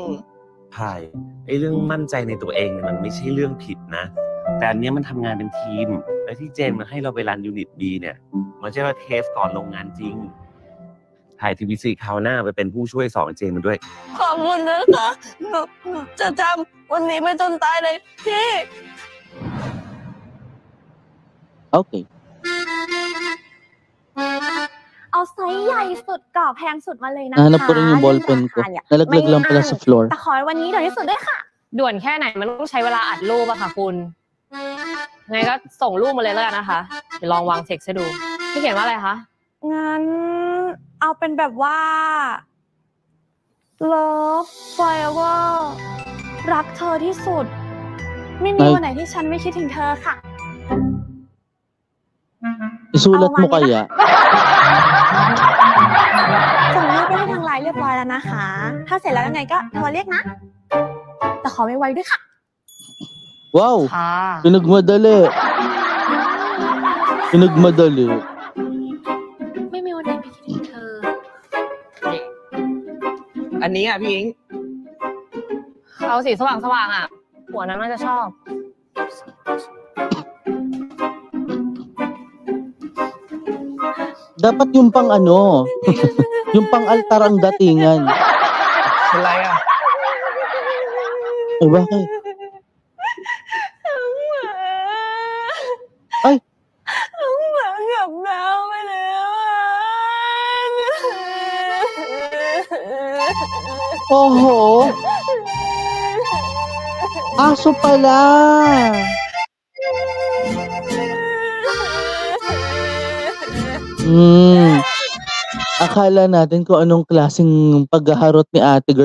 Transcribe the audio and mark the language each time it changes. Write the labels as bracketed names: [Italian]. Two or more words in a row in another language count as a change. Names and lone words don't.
[Thai] ใช่ไอ้เรื่องมั่นใจในตัวเองเนี่ยมันไม่ใช่เรื่องผิดนะแต่อันนี้มันทำงานเป็นทีมและที่เจนมาให้เราไปรันยูนิต B เนี่ยมันใช่ว่าเทสก่อนลงงานจริงถ่าย TVC คราวหน้าไปเป็นผู้ช่วยสอนเจนมาด้วย ขอบคุณนะคะหนูจะทำวันนี้ไม่จนตายเลยพี่ โอเค เอาไซส์ใหญ่สุดกรอบแพงสุดมาเลยนะคะ [Filipino] hanap ko rin yung ballpen ko. Nalaglag lang pala sa floor. [Thai] แต่ขอวันนี้เดี๋ยวที่สุดด้วยค่ะ ด่วนแค่ไหนมันต้องใช้เวลาอัดรูปอะค่ะคุณไงก็ส่งรูปมาเลยแล้วกันนะคะเดี๋ยวลองวางเท็กซ์ให้ดูพี่เขียนว่าอะไรคะงั้นเอาเป็นแบบว่า [English] Love Forever [Thai] รักเธอที่สุดไม่มีวันไหนที่ฉันไม่คิดถึงเธอค่ะ [Filipino] isulat mo kaya [Thai] ส่งรูปไปให้ทางไลน์เรียบร้อยแล้วนะคะถ้าเสร็จแล้วยังไงก็โทรเรียกนะแต่ขอไวๆด้วยค่ะ wow ค่ะ [Filipino] pinagmadali [Thai] ไม่มีวันไหนไม่คิดถึงเธอ อันนี้อ่ะพี่อิง เอาสีสว่างๆอ่ะหัวนั้นน่าจะชอบ [Filipino] dapat yung pang yung pang altar ang datingan. [Thai] อะไรอ่ะ [Filipino] bakit? Ay! [Thai] น้องหมากับแมวไปแล้ว [Filipino] Oho! Aso pala! Akala natin kung anong klaseng paghaharot ni ate girl.